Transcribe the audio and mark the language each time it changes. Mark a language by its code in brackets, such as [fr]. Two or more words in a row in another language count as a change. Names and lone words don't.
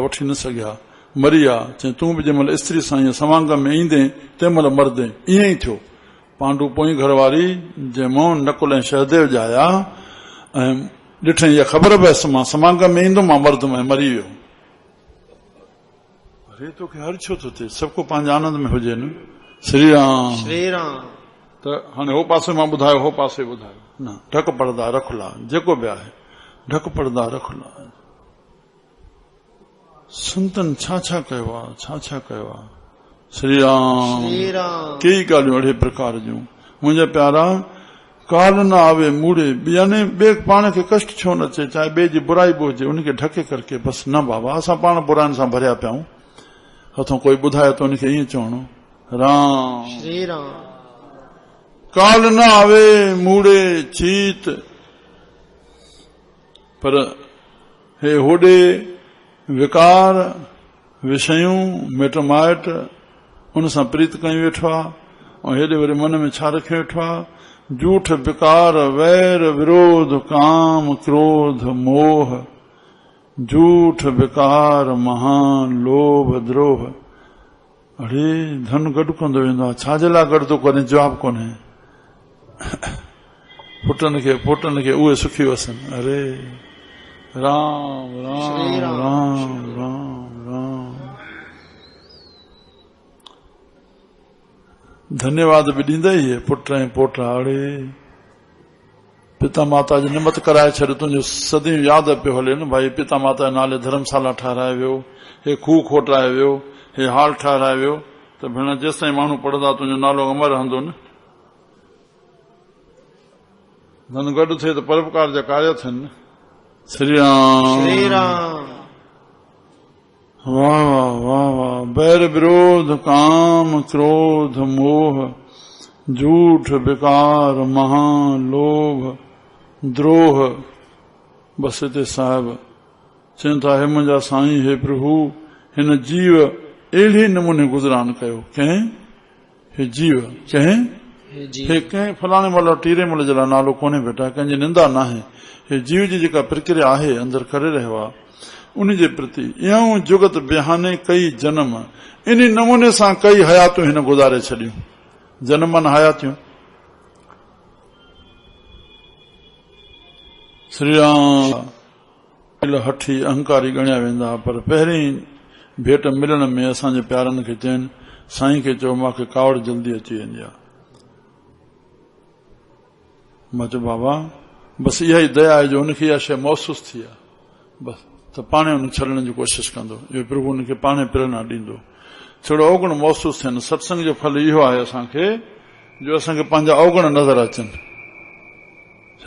[sd] वठी न सघिया मरी विया चई तूं बि जंहिं महिल स्त्री सां ईअं समांग में ईंदे तंहिं महिल मरदे ईअं ई थियो पांडू पोइ घरवारी जंहिं नकुल ऐं सहदेव जाया ऐं ॾिठई इहा ख़बर पयसि मां समांग में ईंदुमि मां मरदुमि ऐं मरी वियो अरे तोखे हर छो थो थिए सभु को पंहिंजे आनंद में हुजे न श्री राम श्री राम त हाणे हो पासे मां ॿुधायो हो पासे ॿुधायो न ढक पर्दा रखला जेको बि आहे ढक पर्दा रखला संतन छा छा कयो आहे छा छा कयो आहे श्री राम श्री राम कई ॻाल्हियूं अहिड़े प्रकार जूं मुंहिंजा प्यारा काल न आवे मूड़े यानी ॿिए पाण खे कष्ट छो न अचे चाहे ॿिए जी बुराई बि हुजे उनखे ढके करके बस न बाबा असां पाण बुराइनि सां भरिया पिया आहियूं हथों कोई ॿुधाए त उनखे ईअं चवणो राम श्री राम काल न आवे मूड़े चीत पर हे होॾे विकार विषयूं मिट माइट उन सां प्रीत कयूं वेठो आहे ऐं हेॾे वरी मन में छा रखे वेठो आहे झूठ विकार वैर विरोध काम क्रोध मोह झूठ विकार महान लोभ द्रोह अरे धन गॾु कंदो वेंदो आहे छाजे लाइ गॾु थो करे जवाब कोन्हे पुटनि खे उहे सुखी वसनि अरे राम राम राम राम राम धन्यवाद बि ॾींदा ई पुट ऐं पोटा अड़े पिता माता जी निमत कराए छॾ तुंहिंजो सदियूं यादि पियो हले न भाई पिता माता जे नाले धर्मशाला ठाराए वियो हे खूह खोटाए वियो हे हाल ठाराए वियो त भेण जेसिताईं माण्हू पढ़ंदा तुंहिंजो नालो अमर रहंदो न धन गॾु थिए त परोपकार जा कार्य थियनि न श्री राम श्री राम वाह वाह वाह वाह बैर विरोध काम क्रोध मोह झूठ विकार महान लोभ द्रोह बस हिते साहिब चवनि था हे मुंहिंजा साईं हे प्रभु हिन जीव अहिड़े नमूने गुज़रान कयो कंहिं हे जीव कंहिं हे कंहिं फलाणे महिल टीरे महिल जे लाइ नालो कोन्हे बेटा कंहिंजी निंदा न आहे हे जीव जी जेका प्रक्रिया आहे अंदरि करे रहियो आहे उन जे प्रति इहो जुगत बिहाने कई जन्म इन नमूने सां कई हयातूं हिन गुज़ारे छॾियूं जनमन हयातियूं श्री राम हठी अहंकारी ॻणिया वेंदा पर पहिरीं भेट मिलण में असांजे प्यारनि खे चवनि साईं खे चयो मूंखे कावड़ जल्दी अची वेंदी आहे मां चयो बाबा बसि इहा ई दया आहे जो हुनखे इहा शइ महसूस थी आहे बसि त पाणे हुन छॾण जी कोशिशि कंदो इहो प्रभु हुनखे पाणे प्रेरणा ॾींदो थोरो अवगुण महसूस थियनि सत्संग जो फल इहो आहे असांखे जो असांखे पंहिंजा अवगुण नज़र अचनि छा